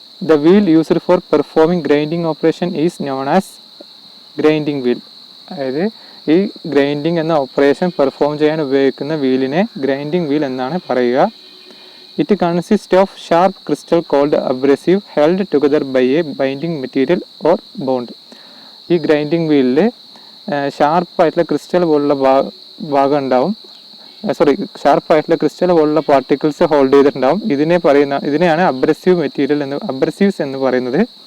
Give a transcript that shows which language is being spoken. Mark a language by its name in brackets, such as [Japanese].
[English] The wheel used for performing grinding operation is known as grinding wheel. [Malayalam] അതായത് ഈ grinding എന്ന operation perform ചെയ്യാൻ ഉപയോഗിക്കുന്ന വീലിനെ ഗ്രൈൻഡിങ് വീൽ എന്നാണ് പറയുക. [English] It consists of sharp crystal called abrasive held together by a binding material or bond. [Malayalam] ഈ grinding വീലിൽ ഷാർപ്പായിട്ടുള്ള crystal പോലുള്ള ഭാഗം ഉണ്ടാവും. ഷാർപ്പായിട്ടുള്ള ക്രിസ്റ്റൽ പോലുള്ള പാർട്ടിക്കിൾസ് ഹോൾഡ് ചെയ്തിട്ടുണ്ടാവും. ഇതിനെയാണ് അബ്രസീവ്സ് എന്ന് പറയുന്നത്.